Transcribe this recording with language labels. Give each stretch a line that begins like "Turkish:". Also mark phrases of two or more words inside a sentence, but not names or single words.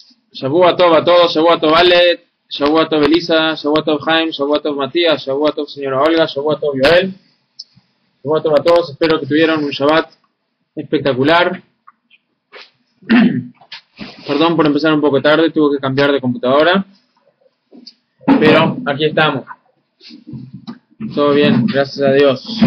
Hebrew: שבוע טוב
Spanish: a todos,
Hebrew: שבוע טוב Ale, שבוע טוב Elisa, שבוע טוב Jaime, שבוע טוב Matías, שבוע טוב señora Olga, שבוע טוב Yoel. שבוע טוב
Spanish: a todos, espero que tuvieran un Shabbat espectacular. Perdón por empezar un poco tarde, tuve que cambiar de computadora. Pero aquí estamos. Todo bien, gracias a Dios.